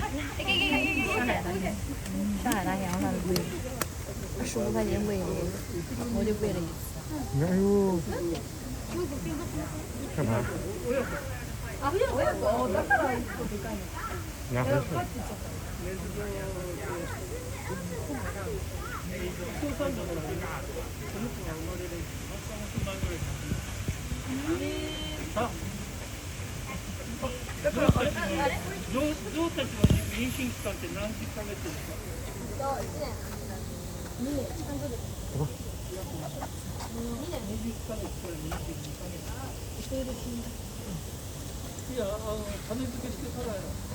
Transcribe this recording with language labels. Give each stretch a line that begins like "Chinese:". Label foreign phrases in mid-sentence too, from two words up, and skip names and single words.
Chinese: 上海大象那里喂，15块钱喂一喂，我就喂了一次。哎呦，干嘛？拿回去。
Japanese: だからあれ象たちは妊娠期間って何ヶ月ですかいや、種付けしてからや。